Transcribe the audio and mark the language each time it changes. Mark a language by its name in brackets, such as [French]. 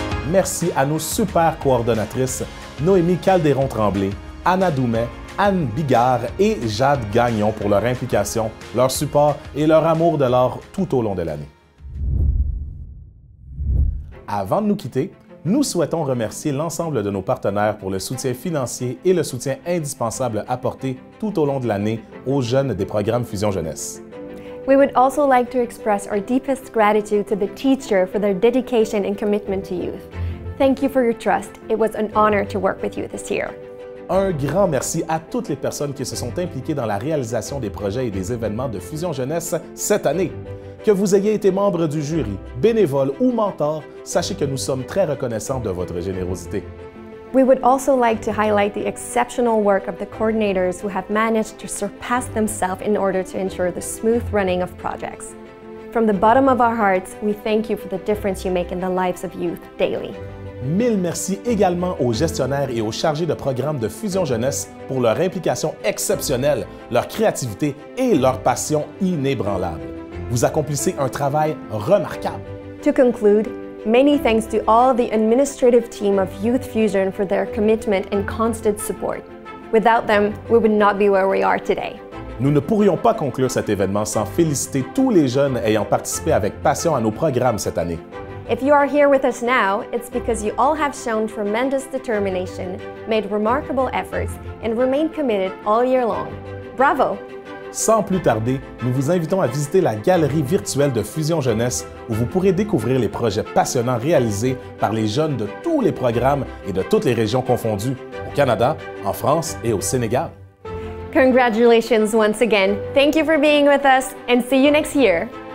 [French] Merci à nos super coordonnatrices Noémie Calderon-Tremblay, Anna Doumet, Anne Bigard et Jade Gagnon pour leur implication, leur support et leur amour de l'art tout au long de l'année. Avant de nous quitter, nous souhaitons remercier l'ensemble de nos partenaires pour le soutien financier et le soutien indispensable apporté tout au long de l'année aux jeunes des programmes Fusion Jeunesse. [English] We would also like to express our deepest gratitude to the teacher for their dedication and commitment to youth. Thank you for your trust. It was an honor to work with you this year. [French] Un grand merci à toutes les personnes qui se sont impliquées dans la réalisation des projets et des événements de Fusion Jeunesse cette année. Que vous ayez été membre du jury, bénévole ou mentor, sachez que nous sommes très reconnaissants de votre générosité. [English] We would also like to highlight the exceptional work of the coordinators who have managed to surpass themselves in order to ensure the smooth running of projects. From the bottom of our hearts, we thank you for the difference you make in the lives of youth daily. [French] Mille merci également aux gestionnaires et aux chargés de programmes de Fusion Jeunesse pour leur implication exceptionnelle, leur créativité et leur passion inébranlable. Vous accomplissez un travail remarquable. [English] To conclude, many thanks to all the administrative team of Youth Fusion for their commitment and constant support. Without them, we would not be where we are today. [French] Nous ne pourrions pas conclure cet événement sans féliciter tous les jeunes ayant participé avec passion à nos programmes cette année. [English] If you are here with us now, it's because you all have shown tremendous determination, made remarkable efforts, and remained committed all year long. [French] Bravo! Sans plus tarder, nous vous invitons à visiter la galerie virtuelle de Fusion Jeunesse où vous pourrez découvrir les projets passionnants réalisés par les jeunes de tous les programmes et de toutes les régions confondues, au Canada, en France et au Sénégal. [English] Congratulations once again. Thank you for being with us and see you next year.